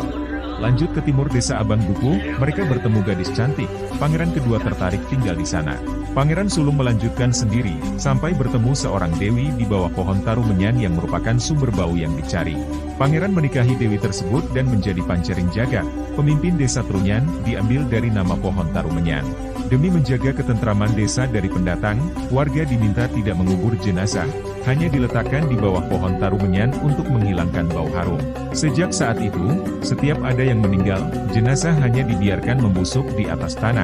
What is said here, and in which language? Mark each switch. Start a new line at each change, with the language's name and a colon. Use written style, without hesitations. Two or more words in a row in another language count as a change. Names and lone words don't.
Indonesian: Lanjut ke timur desa Abang Dukuh, mereka bertemu gadis cantik. Pangeran kedua tertarik tinggal di sana. Pangeran sulung melanjutkan sendiri, sampai bertemu seorang dewi di bawah pohon tarumenyan yang merupakan sumber bau yang dicari. Pangeran menikahi dewi tersebut dan menjadi pancering jagat. Pemimpin desa Trunyan diambil dari nama pohon tarumenyan. Demi menjaga ketentraman desa dari pendatang, warga diminta tidak mengubur jenazah, hanya diletakkan di bawah pohon tarumenyan untuk menghilangkan bau harum. Sejak saat itu, setiap ada yang meninggal, jenazah hanya dibiarkan membusuk di atas tanah.